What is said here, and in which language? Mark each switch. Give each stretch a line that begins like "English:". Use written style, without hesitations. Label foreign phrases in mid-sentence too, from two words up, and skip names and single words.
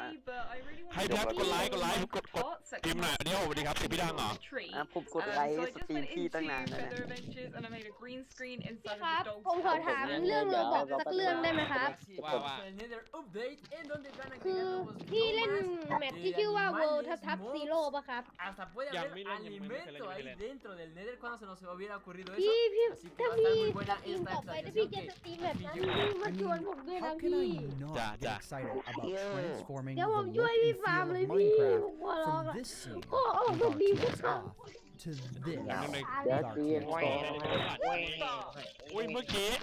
Thai: ใครแท็กกดไลค์กดพิมพ์หน่อยอันนี้สวัสดีครับเสียงพี่ดังเหรอ ผมกดไลค์สตรีมพี่ตั้งนานแล้วนะ พี่ครับ ผมขอถามเรื่องโรบอกสักเรื่องได้ไหมครับ ว่า คือพี่เล่นแมปที่ชื่อว่า World ทับซีโร่ป่ะครับ
Spanish: Hasta puede Ya, haber miren, alimento ahí miren. dentro del Nether cuando se nos hubiera ocurrido eso.
Thai: พี่
Spanish: Así que
Thai: ถ้า
Spanish: va a
Thai: พี่
Spanish: estar muy
Thai: ส
Spanish: buena
Thai: ตรีม
Spanish: esta
Thai: ต่อไปถ้าพี่
Spanish: actualización
Thai: จะ
Spanish: que
Thai: สตรีมแบบนั้นพี่มาชวนผมด้วยนะพี่ จ้าจ้า เดี๋ยวผมช่วยพี่ฟาร์มเลยพี่ผมขอร้องละโอ้โหสตรีมก็ทำ อุ้ยเมื่อกี้แอน